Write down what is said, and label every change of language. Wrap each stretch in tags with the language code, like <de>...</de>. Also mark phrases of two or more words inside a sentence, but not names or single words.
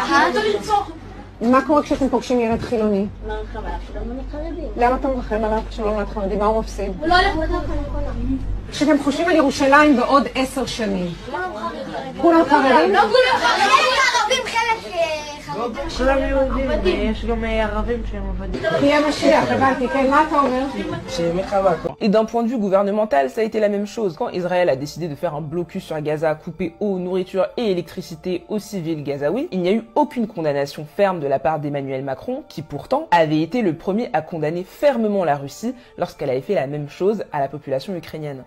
<he>מה קורה כשאתם פוגשים ילד חילוני? למה אתה מרחם עליו כשהוא לא נולד חרדי? מה הוא מפסיד? הוא לא הולך בכל חרדי. כשאתם חושבים על ירושלים בעוד 10 שנים, כולם חרדים? לא כולם חרדים, ערבים חלק חרדים. כולם יהודים, ויש גם ערבים שהם עובדים. תהיה משיח, הבנתי, כן, מה אתה אומר?</he> <fr>Et d'un point de vue gouvernemental, ça a été la même chose. Quand Israël a décidé de faire un blocus sur Gaza, couper eau, nourriture et électricité aux civils gazaouis, il n'y a eu aucune condamnation ferme de la part d'Emmanuel Macron, qui pourtant avait été le premier à condamner fermement la Russie lorsqu'elle avait fait la même chose à la population ukrainienne.</fr>